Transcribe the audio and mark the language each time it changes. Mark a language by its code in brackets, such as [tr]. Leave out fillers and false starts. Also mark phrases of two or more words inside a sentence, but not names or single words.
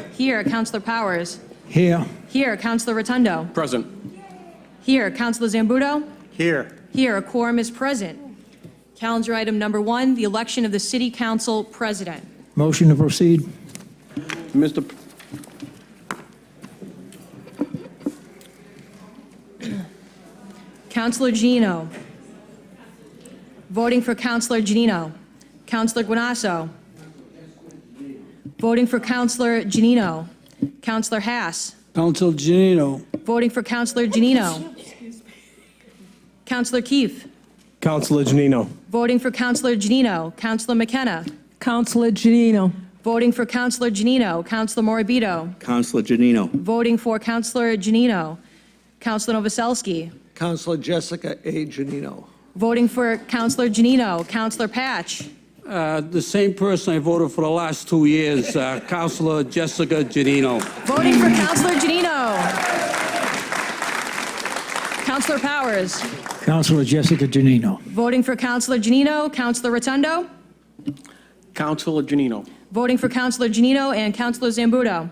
[en] Here. Councilor Powers? Here. Here. Councilor Rotundo? Present. Here. Councilor Zambuto? Here. Here. A quorum is present. Calendar item number 1, the election of the City Council President. Motion to proceed. Mr. Councilor Giannino. Voting for Councilor Giannino. Councilor Guanasso. Voting for Councilor Giannino. Councilor Haas. Council Giannino. Voting for Councilor Giannino. Councilor Keefe. Councilor Giannino. Voting for Councilor Giannino. Councilor McKenna. Councilor Giannino. Voting for Councilor Giannino. Councilor Morabito. Councilor Giannino. Voting for Councilor Giannino. Councilor Novoselsky. Councilor Jessica A. Giannino. Voting for Councilor Giannino. Councilor Patch. The same person I voted for the last 2 years, Councilor Jessica Giannino. Voting for Councilor Giannino. Councilor Powers. Councilor Jessica Giannino. Voting for Councilor Giannino. Councilor Rotundo. Councilor Giannino. Voting for Councilor Giannino and Councilor Zambuto.